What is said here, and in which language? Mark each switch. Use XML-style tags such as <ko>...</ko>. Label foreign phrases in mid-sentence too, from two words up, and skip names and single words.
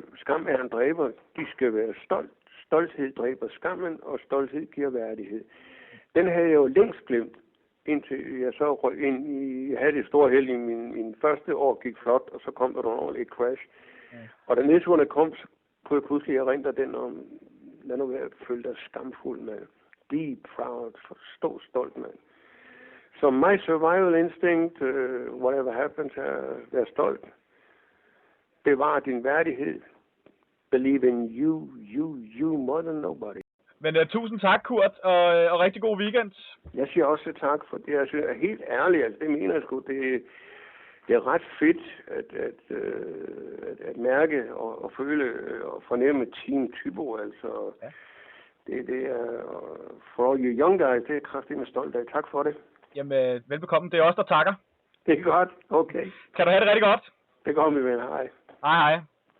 <da>Skam er en dræber, de skal være stolt. Stolthed dræber skammen, og stolthed giver værdighed. Den havde jeg jo længst glemt, indtil jeg så røg ind i, jeg havde det store held i min første år gik flot, og så kom der nogle ordentlige crash. Ja. Og da nedturene kom, så kunne jeg pludselig erindre den om, lad nu være, føle dig skamfuld, mand.</da> <en>Be proud,</en> <da>stå stolt, mand. Så</da> <en>my survival instinct, whatever happens,</en> <da>er vær stolt. Bevar din værdighed.</da> <en>Believe in you more than nobody.</en> <da>Men tusind tak, Kurt, og rigtig god weekend. Jeg siger også tak for det. Jeg synes, er helt ærligt, altså det mener jeg sgu, det er ret fedt at mærke og føle og fornemme Team Thybo, altså. Ja. Det er,</da> <en>for all you young guys,</en> <da>det er kraftigt med stolt af. Tak for det. Jamen, velbekomme. Det er os, der takker. Det er godt. Okay. Kan du have det rigtig godt? Det går, min ven. Hej. Hej, hej.</da>